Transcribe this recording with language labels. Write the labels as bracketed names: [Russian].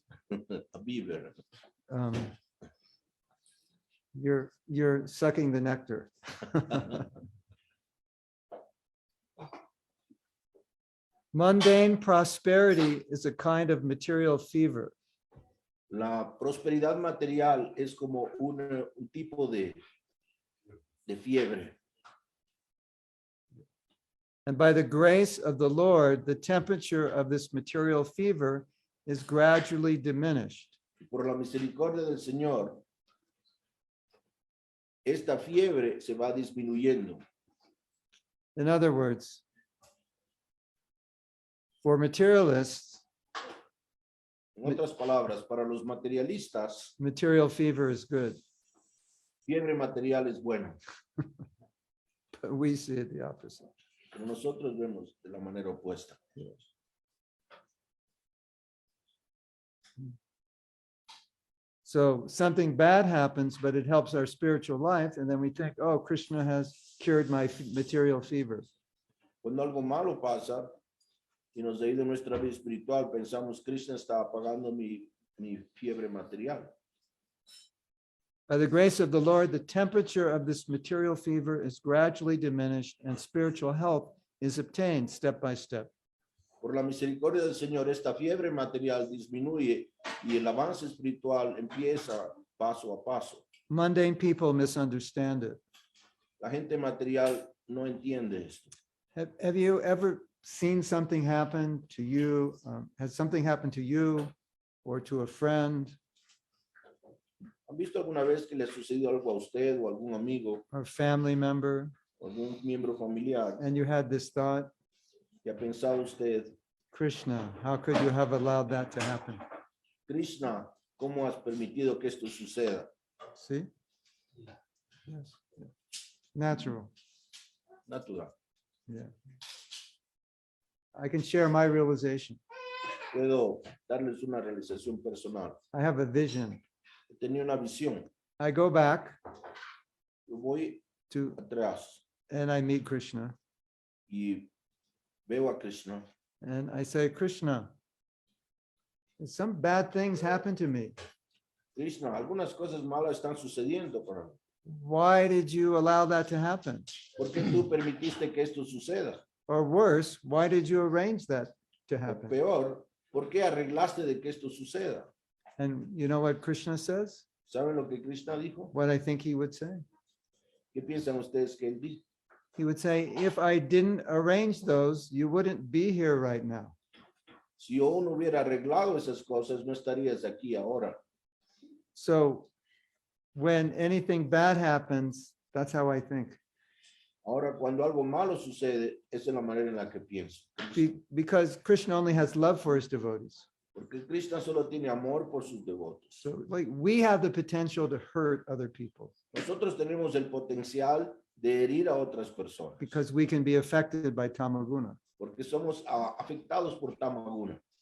[English] A beaver. um, you're sucking the nectar. Mundane prosperity is a kind of material fever. [Spanish] La prosperidad material es como un tipo de fiebre. [English] And by the grace of the Lord, the temperature of this material fever is gradually diminished. [Spanish] Por la misericordia del Señor, esta fiebre se va disminuyendo. [English] In other words, for materialists, [Spanish] En otras palabras, para los materialistas, [English] material fever is good, [Spanish] fiebre material es buena. [English] but we see it the opposite. [Spanish] Pero nosotros vemos de la manera opuesta. [English] So something bad happens, but it helps our spiritual life. And then we think, oh, Krishna has cured my material fever. [Spanish] Cuando algo malo pasa y nos ha ido nuestra vida espiritual, pensamos, Krishna está apagando mi fiebre material. [English] By the grace of the Lord, the temperature of this material fever is gradually diminished and spiritual health is obtained step by step. [Spanish] Por la misericordia del Señor, esta fiebre material disminuye y el avance espiritual empieza paso a paso. [English] Mundane people misunderstand it. [Spanish] La gente material no entiende esto. [English] Have you ever seen something happen to you? Has something happened to you or to a friend [Spanish] ¿Han visto alguna vez que le ha sucedido algo a usted o a algún amigo [English] or family member, [Spanish] o algún miembro familiar [English] and you had this thought, [Spanish] que ha pensado usted, [English] Krishna, how could you have allowed that to happen? [Spanish] Krishna, ¿cómo has permitido que esto suceda? [English] See? Yes. Natural. [Spanish] Natural. [English] Yeah. I can share my realization. [Spanish] Puedo darles una realización personal. [English] I have a vision. [Spanish] Tenía una visión. [English] I go back [Spanish] Yo voy [English] to, [Spanish] atrás [English] and I meet Krishna, [Spanish] y veo a Krishna [English] and I say, Krishna, some bad things happen to me. [Spanish] Krishna, algunas cosas malas están sucediendo para mí. [English] Why did you allow that to happen? [Spanish] ¿Por qué tú permitiste que esto suceda? [English] Or worse, why did you arrange that to [Spanish] O [English] happen? [Spanish] peor, ¿por qué arreglaste de que esto suceda? [English] And you know what Krishna says? [Spanish] ¿Saben lo que Krishna dijo? [English] What I think he would say. [Spanish] ¿Qué piensan ustedes que él dijo? [English] he would say, if I didn't arrange those, you wouldn't be here right now. [Spanish] Si yo no hubiera arreglado esas cosas, no estarías aquí ahora. [English] So when anything bad happens, that's how I think. [Spanish] Ahora, cuando algo malo sucede, esa es la manera en la que pienso. [English] Because Krishna only has love for his devotees. [Spanish] Porque Krishna solo tiene amor por sus devotos. [English] So like we have the potential to hurt other people [Spanish] Nosotros tenemos el potencial de herir a otras personas. [English] because we can be affected by tamaguna. [Spanish] Porque somos afectados por Tamaguna.